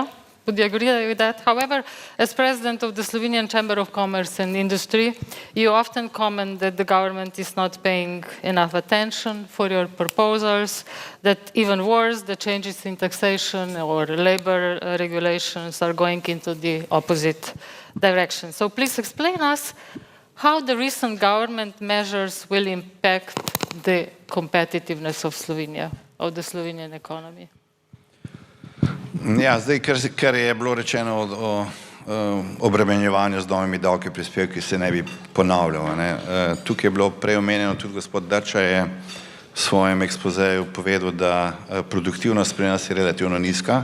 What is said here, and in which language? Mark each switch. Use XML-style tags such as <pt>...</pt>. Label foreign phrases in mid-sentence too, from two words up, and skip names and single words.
<en>Would you agree with that? However, as president of the Slovenian Chamber of Commerce and Industry, you often comment that the government is not paying enough attention for your proposals, that even worse, the changes in taxation or labor regulations are going into the opposite direction. So please explain us how the recent government measures will impact the competitiveness of Slovenia, of the Slovenian economy.</en> <sl>Ja, zdaj, kar je bilo rečeno o obremenjevanju z novimi davki prispevki, se ne bi ponavljal. Tukaj je bilo prej omenjeno, tudi gospod Dača je v svojem ekspozeju povedal, da produktivnost pri nas je relativno nizka.</sl>